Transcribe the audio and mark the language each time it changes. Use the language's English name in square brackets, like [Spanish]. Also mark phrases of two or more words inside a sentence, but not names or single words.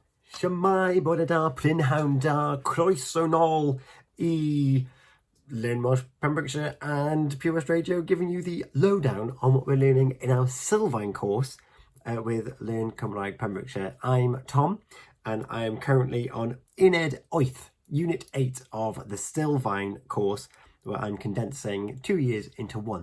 [Welsh] Shwmae, bore da, prynhawn da, croeso nôl [English] I Learn Welsh Pembrokeshire and Pure West Radio, giving you the lowdown on what we're learning in our Sylfaen course with Learn Cymraeg Pembrokeshire. I'm Tom, and I am currently on Uned 8, Unit 8 of the Sylfaen course, where I'm condensing 2 years into one.